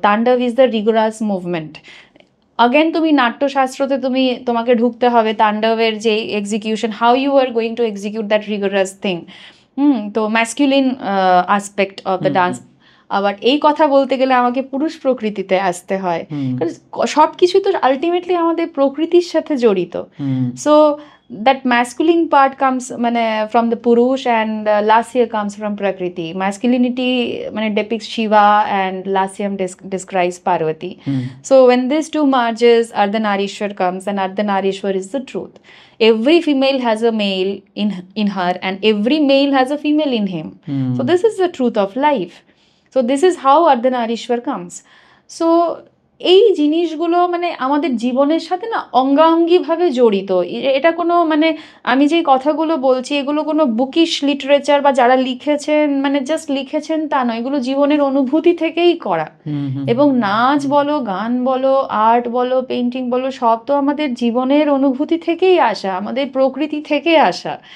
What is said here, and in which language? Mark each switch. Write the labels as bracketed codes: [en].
[en] Tandav is the rigorous movement. [bn] Again তুমি নাট্যশাস্ত্রতে তোমাকে ঢুকতে হবে তাণ্ডবের যে execution, [en] How you are going to execute that rigorous thing. [bn] তো [en] Masculine aspect of the dance. [bn] আবার এই কথা বলতে গেলে আমাকে পুরুষ প্রকৃতিতে আসতে হয়, সব কিছু তো আলটিমেটলি আমাদের প্রকৃতির সাথে জড়িত। [en] So that masculine part comes মানে from the purush and lasya comes from prakriti. Masculinity মানে depicts Shiva and lasyam describes Parvati. So when these two merges, Ardhanarishwar comes, and Ardhanarishwar is the truth. Every female has a male in her, and every male has a female in him. So this is the truth of life. So this is how Ardhanarishwar comes. [bn] So এই জিনিসগুলো মানে আমাদের জীবনের সাথে না অঙ্গাঙ্গিভাবে জড়িত। এটা কোনো মানে আমি যে কথাগুলো বলছি এগুলো কোনো বুকিশ লিটারেচার বা যারা লিখেছেন মানে জাস্ট লিখেছেন তা নয়, এগুলো জীবনের অনুভূতি থেকেই করা। এবং নাচ বলো, গান বলো, আর্ট বলো, পেন্টিং বলো, সব তো আমাদের জীবনের অনুভূতি থেকেই আসা, আমাদের প্রকৃতি থেকে আসা।